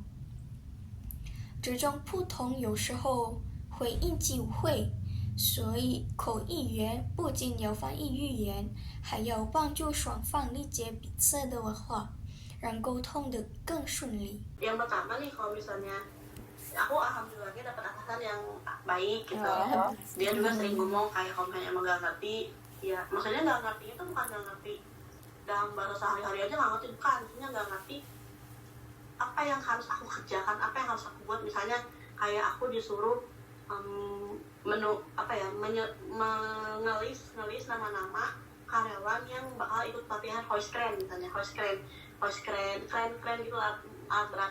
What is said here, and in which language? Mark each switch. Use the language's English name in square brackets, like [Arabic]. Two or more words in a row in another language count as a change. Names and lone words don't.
[Chinese] 这种不同有时候会引起误会，所以口译员不仅要翻译语言，还要帮助双方理解彼此的文化，让沟通的更顺利。 [Indonesian] Yang pertama nih kalau misalnya aku alhamdulillahnya dapat atasan yang baik gitu. Dia juga sering ngomong kayak kalau misalnya emang gak ngerti ya maksudnya gak ngerti itu bukan gak ngerti dalam bahasa sehari-hari aja gak ngerti bukan maksudnya gak ngerti apa yang harus aku kerjakan apa yang harus aku buat misalnya kayak aku disuruh ngelis nama-nama karyawan yang bakal ikut pelatihan [English] voice crane [Indonesian] misalnya [English] voice crane [Indonesian] gitu alat berat.